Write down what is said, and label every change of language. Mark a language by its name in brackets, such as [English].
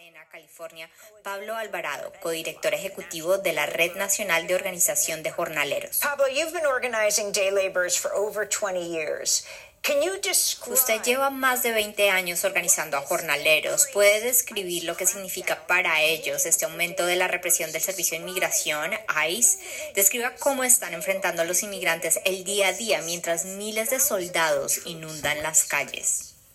[Spanish] California, Pablo Alvarado, codirector ejecutivo de la Red Nacional de Organización de Jornaleros. [English] Pablo, you've been organizing day laborers for over 20 years. Can you describe... [Spanish] Usted lleva más de 20 años organizando a jornaleros. ¿Puede describir lo que significa para ellos este aumento de la represión del Servicio de Inmigración, ICE? Describa cómo están enfrentando a los inmigrantes el día a día mientras miles de soldados inundan las calles.